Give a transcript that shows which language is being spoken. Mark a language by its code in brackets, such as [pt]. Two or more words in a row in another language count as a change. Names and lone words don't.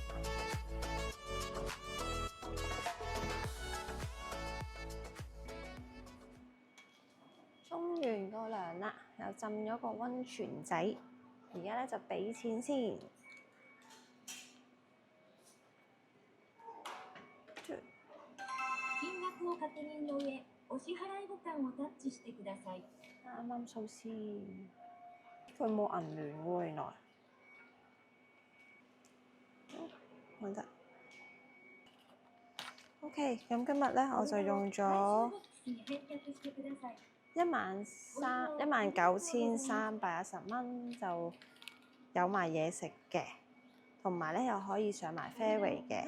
[yue] 沖完個涼啦，又浸咗個溫泉仔，而家呢就俾錢先。 [ja] 金額を確認の上、お支払いボタンをタッチしてください。 [yue] 啱啱數先，佢冇銀聯喎，原來。揾得。OK，咁今日咧我就用咗19,310蚊，就有埋嘢食嘅，同埋咧又可以上埋 ferry 嘅。